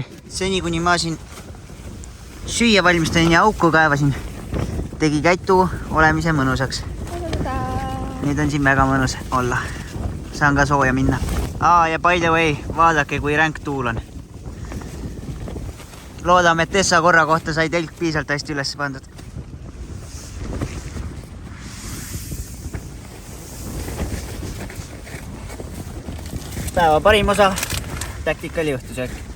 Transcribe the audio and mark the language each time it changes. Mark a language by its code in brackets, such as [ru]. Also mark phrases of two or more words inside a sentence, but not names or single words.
[et] Seni, kuni ma siin süüa valmistasin ja auku kaevasin, tegi Käitu olemise mõnusaks. Nüüd on siin väga mõnus olla. Saan ka sooja minna. Ja [en] by the way, [et] vaadake, kui ränk tuul on. Loodame, et Tessa korra kohta sai telk piisalt hästi üles pandud. Päeva parim osa, taktikali õhtusöök.